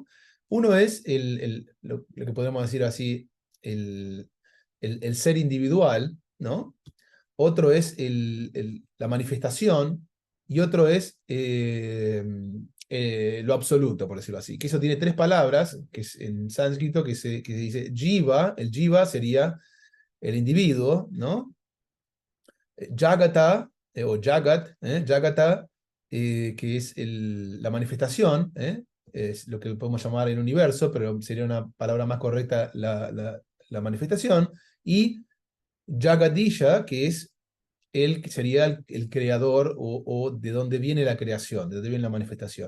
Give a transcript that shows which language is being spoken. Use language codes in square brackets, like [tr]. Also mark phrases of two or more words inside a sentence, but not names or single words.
[es] Uno es lo que podemos decir así, el, el ser individual, ¿no? Otro es la manifestación, y otro es lo absoluto, por decirlo así. Que eso tiene tres palabras, que es en sánscrito, que se dice jiva. El jiva sería el individuo, ¿no? Jagata, o jagat, jagata, que es la manifestación, es lo que podemos llamar el universo, pero sería una palabra más correcta la manifestación, y Jagadisha, que es que sería el creador o de dónde viene la creación, de dónde viene la manifestación.